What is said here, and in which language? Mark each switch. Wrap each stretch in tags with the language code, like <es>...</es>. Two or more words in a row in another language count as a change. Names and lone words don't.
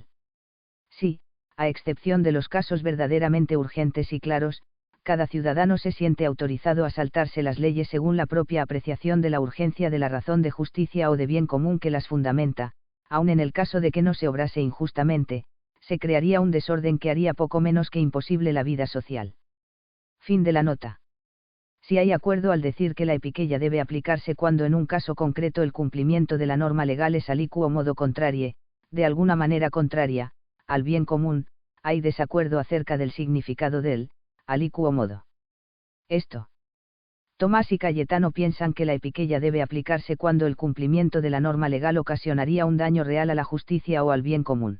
<es>Sí, a excepción de los casos verdaderamente urgentes y claros, cada ciudadano se siente autorizado a saltarse las leyes según la propia apreciación de la urgencia de la razón de justicia o de bien común que las fundamenta, aun en el caso de que no se obrase injustamente, se crearía un desorden que haría poco menos que imposible la vida social. Fin de la nota. Si hay acuerdo al decir que la epiqueia debe aplicarse cuando en un caso concreto el cumplimiento de la norma legal es</es> <la>aliquo modo contrarie,</la> <es>de alguna manera contraria, al bien común, hay desacuerdo acerca del significado del</es> <la>aliquo modo.</la> <es>Tomás y Cayetano piensan que la epiqueia debe aplicarse cuando el cumplimiento de la norma legal ocasionaría un daño real a la justicia o al bien común.</es>